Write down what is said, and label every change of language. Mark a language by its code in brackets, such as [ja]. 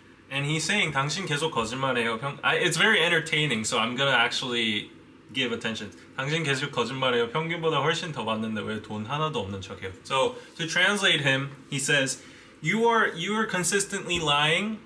[en] And he's saying [ko] 당신 계속 거짓말해요. [en] It's very entertaining, so I'm gonna actually give attention. [ko] 당신 계속 거짓말해요. 평균보다 훨씬 더 받는데 왜 돈 하나도 없는 척해요? [en] So to translate him, he says, you are consistently lying.